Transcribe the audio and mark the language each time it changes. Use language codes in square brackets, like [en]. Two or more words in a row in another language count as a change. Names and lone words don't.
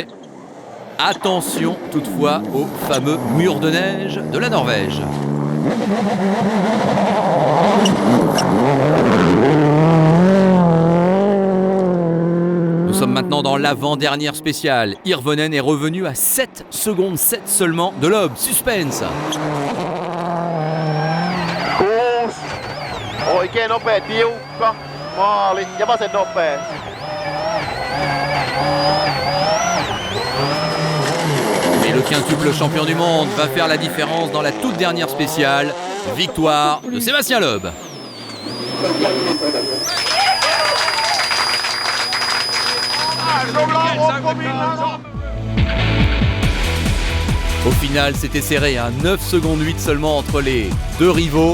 [fr] Attention toutefois au fameux mur de neige de la Norvège. Nous sommes maintenant dans l'avant-dernière spéciale. Hirvonen est revenu à 7 secondes 7 seulement de Loeb. Suspense. [fi] Oikein nopea, tiukka, maali ja vasen nopea. [fr] Et le quintuple champion du monde va faire la différence dans la toute dernière spéciale. Victoire de Sébastien Loeb. Au final, c'était serré, 9 secondes 8 seulement entre les deux rivaux.